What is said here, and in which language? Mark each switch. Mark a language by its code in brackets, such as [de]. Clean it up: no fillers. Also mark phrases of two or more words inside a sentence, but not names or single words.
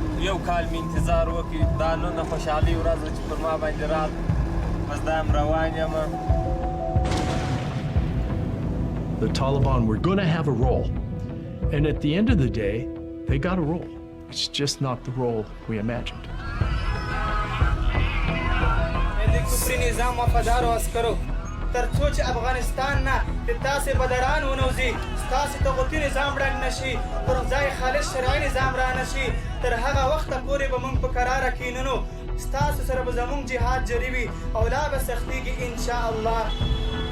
[en] The Taliban were going to have a role. And at the end of the day, they got a role. It's just not the role we imagined. [ps] ترڅو چې افغانستان نه د تاسې بدران ونوځي ستاسې طاغوتي نظام ړنګ نشي پر ځای خالص شرعي نظام را نشي تر هغه وخته پورې به موږ په کراره کینونو ستاسو سره به زموږ جهاد جاري وي او لا به سختېږي انشاءالله